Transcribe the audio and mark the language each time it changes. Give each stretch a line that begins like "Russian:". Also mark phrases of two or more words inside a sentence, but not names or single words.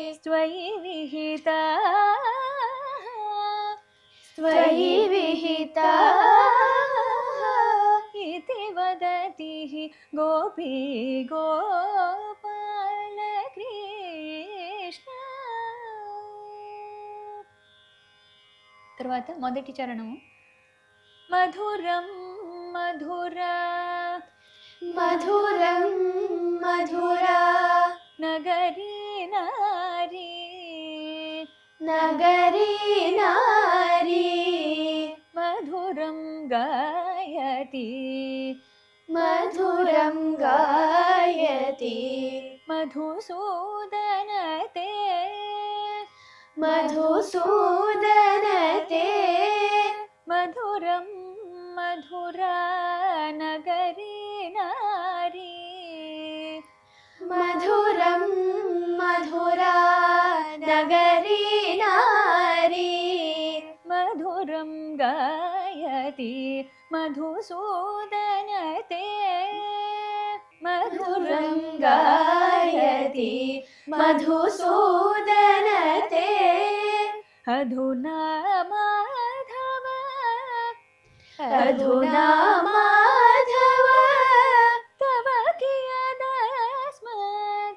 Sanskrit: त्वयि विहितः स्वयि विहिता इति वदति गोपी गोपाल कृष्ण.
Telugu: తర్వాత మొదటి చరణము
Sanskrit: మధురం మధురా मधुरं मधुरा నగరీ నారీ नगरी नारी మధురం గాయతి मधुरं गायति మధుసూదనతే मधुसूदनते మధురం మధురా నగరీ నారీ मधुरं मधुरा नगरी नारी మధురం గాయతి మధుసూదనతే मधुरं गायति मधुसूदनते अधुना माधव अधुना माधव तव कियदस्मत्